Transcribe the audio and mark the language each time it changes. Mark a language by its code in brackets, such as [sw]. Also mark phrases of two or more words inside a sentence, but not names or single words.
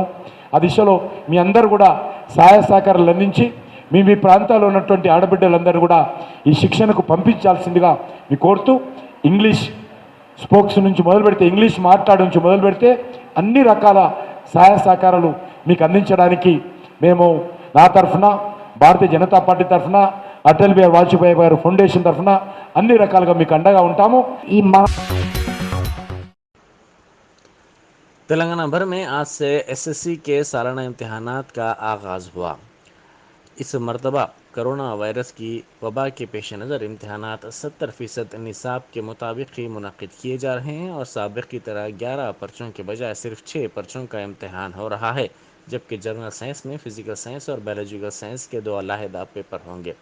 [te] ఆ దిశలో మీ అందరూ కూడా సహాయ సహకారాలు అందించి మీ ప్రాంతాల్లో ఉన్నటువంటి ఆడబిడ్డలందరూ కూడా ఈ శిక్షణకు పంపించాల్సిందిగా మీ కోరుతూ, [en] English spokes [te] నుంచి మొదలు పెడితే, ఇంగ్లీష్ మాట్లాడడం నుంచి మొదలు పెడితే అన్ని రకాల సహాయ సహకారాలు మీకు అందించడానికి మేము నా తరఫున, భారతీయ జనతా పార్టీ తరఫున, అటల్ బిహారీ వాజ్పేయి గారి ఫౌండేషన్ తరఫున అన్ని రకాలుగా మీకు అండగా ఉంటాము. [ur] تلنگانہ بھر میں آج سے SSC کے سالانہ امتحانات کا آغاز ہوا۔ اس مرتبہ کرونا وائرس کی وبا کے پیش نظر امتحانات 70% نصاب کے مطابق ہی منعقد کیے جا رہے ہیں اور سابق کی طرح 11 پرچوں کے بجائے صرف 6 پرچوں کا امتحان ہو رہا ہے، جبکہ [en] general science [ur] میں [en] physical science [ur] اور [en] biological science [ur] کے 2 علیحدہ پیپر ہوں گے۔